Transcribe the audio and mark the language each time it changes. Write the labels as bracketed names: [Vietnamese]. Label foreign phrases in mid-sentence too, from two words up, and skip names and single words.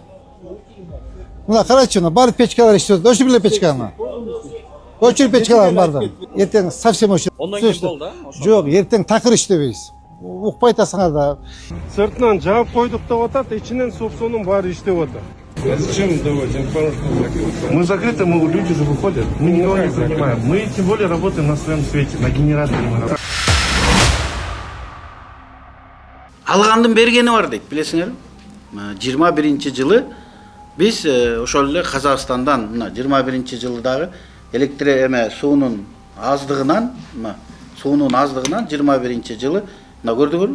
[Kyrgyz] Мына карачы, бар печкалар иштеп атат. Өчүргүлө печканы. Өчүр печкалар барды. Эртең совсем өчүр. Ондан кийин болду, Жок, эртең такыр иштебейбиз. Укпай атасыңар да. Сыртынан жаап койдук деп атат, ичинен субсунун баары иштеп атат. [Russian] Зачем давать информацию? Мы закрыты, люди же выходят. Мы никого не занимаем. Мы тем более работаем на своем свете, на генераторе. [Kyrgyz] Алгандын бергени бар дейт, билесиңерби? 21-жылы биз ошол эле Казакстандан мына 21-жылдагы электр суунун аздыгынан 21-жылы мына көрдүңөрбү?